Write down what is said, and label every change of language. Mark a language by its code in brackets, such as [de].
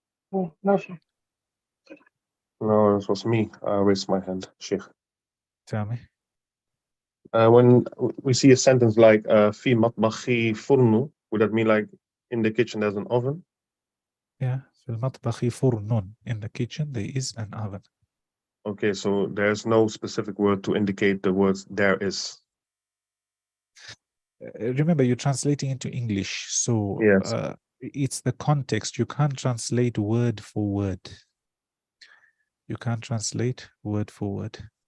[en] No, Sheikh. no, this was me. I raised my hand, Sheikh. Tell me. When we see a sentence like [ar] "fi matbakhi furnu," [en] would that mean like in the kitchen there's an oven? [ar] Yeah, في المطبخ فرن. [en] In the kitchen, there is an oven. Okay, so there's no specific word to indicate the words "there is." Remember, you're translating into English, so Yes. it's the context. You can't translate word for word. You can't translate word for word.